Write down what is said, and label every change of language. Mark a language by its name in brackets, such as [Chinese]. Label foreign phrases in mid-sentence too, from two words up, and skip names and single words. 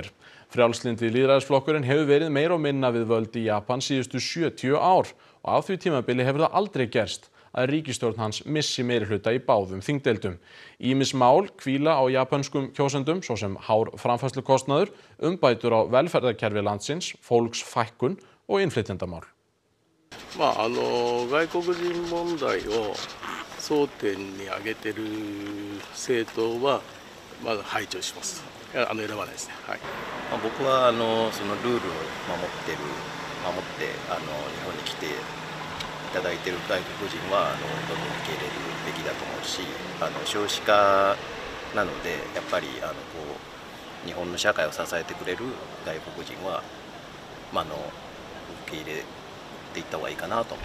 [Icelandic] Frjálslyndi lýðræðisflokkurinn hefur verið meira og minna við völd í Japan síðustu 70 ár og á því tímabili hefur það aldrei gerst að ríkisstjórn hans missi meirihluta í báðum þingdeildum. Ýmis mál hvíla á japönskum kjósendum, svo sem hár framfærslukostnaður, umbætur á velferðarkerfi landsins, fólksfækkun og innflytjendamál. [Japanese] 外国人問題を争点に挙げている政党はまだ排除します。選ばないですね。はい。僕はそのルールを守って日本に来ていただいている外国人はどんどん受け入れるべきだと思うし、少子化なのでやっぱり日本の社会を支えてくれる外国人は受け入れていった方がいいかなと。